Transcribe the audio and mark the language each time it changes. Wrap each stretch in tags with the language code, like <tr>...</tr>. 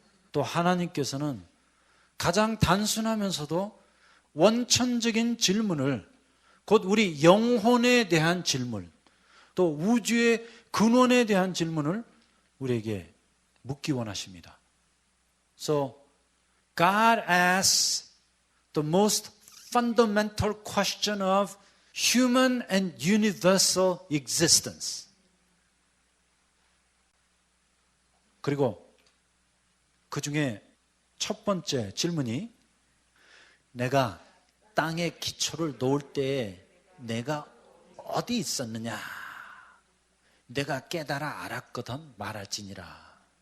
<ko>또 하나님께서는 가장 단순하면서도 원천적인 질문을, 곧 우리 영혼에 대한 질문, 또 우주의 근원에 대한 질문을 우리에게 묻기 원하십니다.</ko> <en>So God asks the most fundamental question of human and universal existence.</en> <ko>그리고 그 중에 첫 번째 질문이, 내가 땅의 기초를 놓을 때에 내가 어디 있었느냐? 내가 깨달아 알았거든 말할지니라.</ko>